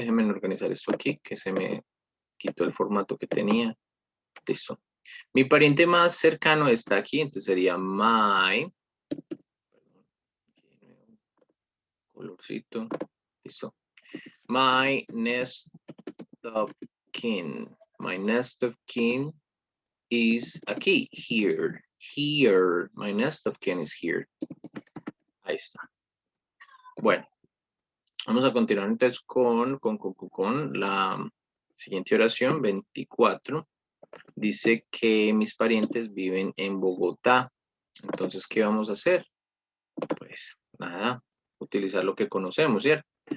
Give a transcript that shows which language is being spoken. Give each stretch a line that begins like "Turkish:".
Spanish: Déjenme organizar esto aquí, que se me quitó el formato que tenía. Listo. Mi pariente más cercano está aquí, entonces sería my, colorcito, listo.
English: My next of kin. My next of kin is aquí, here. Here. My next of kin is here.
Spanish: Ahí está. Bueno, vamos a continuar entonces con la siguiente oración, 24. Dice que mis parientes viven en Bogotá. Entonces, ¿qué vamos a hacer? Pues nada, utilizar lo que conocemos, ¿cierto?